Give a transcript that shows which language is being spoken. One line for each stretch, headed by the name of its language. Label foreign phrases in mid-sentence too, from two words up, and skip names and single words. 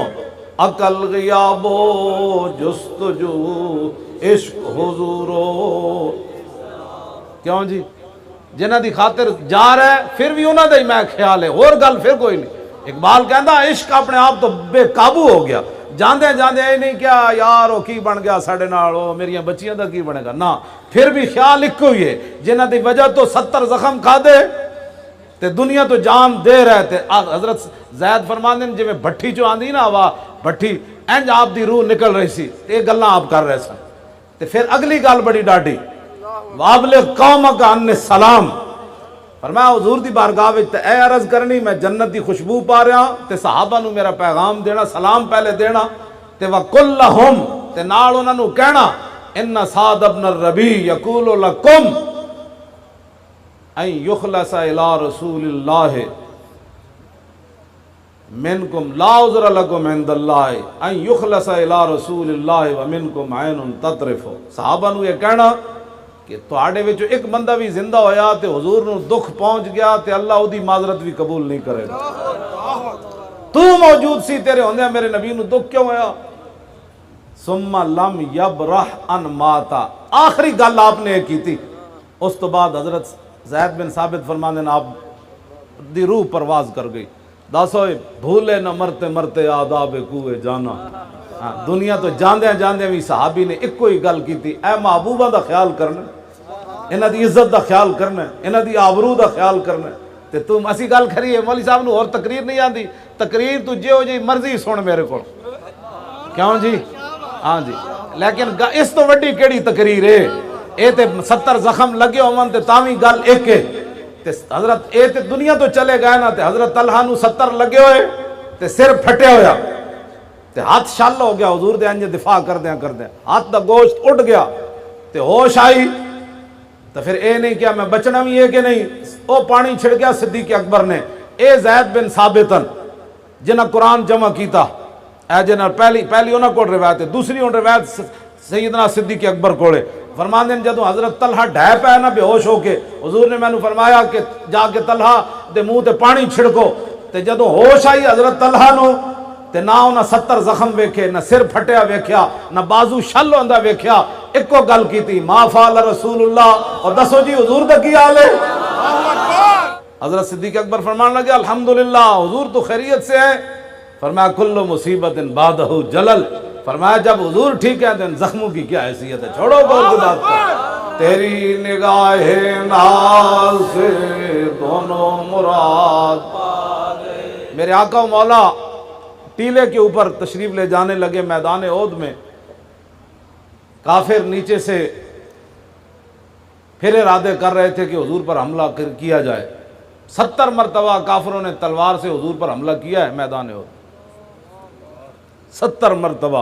Persian: عقل غیاب و جستجو عشق حضورو،
Punjabi: کیوں جی؟ جنہ دی خاطر جا رہا ہے پھر بھی انہاں دا ہی میں خیال ہے، اور گل پھر کوئی نہیں۔ اقبال کہندا عشق اپنے آپ تو بے قابو ہو گیا، جاندے جاندے اے نہیں کیا یار وہ کی بن گیا ساڑے نال، وہ میریاں بچیاں دا کی بنے گا، نا پھر بھی خیال ایک ہوئی ہے، جنہ دی وجہ تو 70 زخم کھا دے تے دنیا تو جان دے رہے تھے۔ حضرت زید فرماندے ہیں جی میں بھٹی چو آندی نا ہوا بھٹی انج آپ دی روح نکل رہی سی، تے گلاں آپ کر رہے سن۔ تے پھر اگلی گل بڑی ڈاڈی،
Arabic: وابلغ قومک عنی السلام،
Punjabi: فرمایا حضور دی بارگاہ وچ تے اے عرض کرنی میں جنت دی خوشبو پا رہا تے صحابہ نو میرا پیغام دینا، سلام پہلے دینا تے
Arabic: وَقُلْ لَهُمْ
Punjabi: تے نال انہاں نو کہنا
Arabic: ان سعد بن الربیع یقول لکم ان یخلص الی رسول اللہ منکم لا عذر لکم عند اللہ ان یخلص الی رسول اللہ ومنکم عین تطرف۔
Punjabi: صحابہ نو یہ کہنا کہ تواڈے وچ ایک بندہ بھی زندہ ہویا تے حضور نو دکھ پہنچ گیا تے اللہ او دی معذرت بھی قبول نہیں کرے گا، تو موجود سی تیرے ہوندے میرے نبی نو دکھ کیوں ہویا؟
Arabic: ثم لم یبرح ان ماتا،
Punjabi: آخری گل آپ نے کی تھی۔ اس تو بعد حضرت زید بن ثابت فرماندے ہیں آپ دی روح پرواز کر گئی، دسو بھولے نہ مرتے مرتے آداب کوئے جانا۔ دنیا تو جاندے جاندے بھی صحابی نے ایک کوئی گل کی تھی، اے محبوبہ دا خیال کرنا، انہاں دی عزت دا خیال کرنا، انہاں دی آبرو دا خیال کرنا، تے تم اسی گل کری ہے مولوی صاحب نو اور تقریر نہیں آندی، تقریر تو جے ہو جی مرضی سن میرے کو، کیوں جی؟ ہاں جی، لیکن اس تو وڈی کیڑی تقریر ہے؟ اے تے 70 زخم لگے ہون تے تاویں گل ایک ہے تے حضرت اے تے دنیا تو چلے گئے نا تے حضرت طلحہ نو 70 لگے ہوئے تے سر پھٹے ہویا تے ہاتھ شل ہو گیا، حضور دے انج دفاع کردیاں ہاتھ دا گوشت اڑ گیا تے ہوش آئی تو پھر اے نہیں کیا میں بچنا بھی ہے کہ نہیں، او پانی چھڑ گیا صدیق اکبر نے، اے زید بن ثابتن جنہ قرآن جمع کیتا، اے جنہ پہلی انہاں کو روایت ہے، دوسری ان روایت سیدنا صدیق اکبر کولے فرماندے ہیں جدوں حضرت طلحہ ڈھے پے نا بے ہوش ہو کے، حضور نے میں نو فرمایا کہ جا کے طلحہ دے منہ تے پانی چھڑکو، تے جدوں ہوش آئی حضرت طلحہ نو تے نہ انہاں 70 زخم ویکھے، نہ سر پھٹیا ویکھیا، نہ بازو شل ہوندا ویکھیا، ایکو گل کیتی
Arabic: ما فعل رسول اللہ،
Punjabi: اور دسو جی حضور دا کی حال ہے؟
Urdu: حضرت صدیق اکبر فرمان لگے الحمدللہ حضور تو خیریت سے ہے، فرمایا
Arabic: کل مصیبت بعدہ جلل،
Urdu: فرمایا جب حضور ٹھیک ہے تو زخموں کی کیا حیثیت ہے، چھوڑو بہت کی بات کو۔ تیری نگاہ ناز سے دونوں مراد، میرے آقا و مولا ٹیلے کے اوپر تشریف لے جانے لگے میدان احد میں، کافر نیچے سے پھر ارادے کر رہے تھے کہ حضور پر حملہ کیا جائے، 70 مرتبہ کافروں نے تلوار سے حضور پر حملہ کیا ہے میدان احد، 70 مرتبہ۔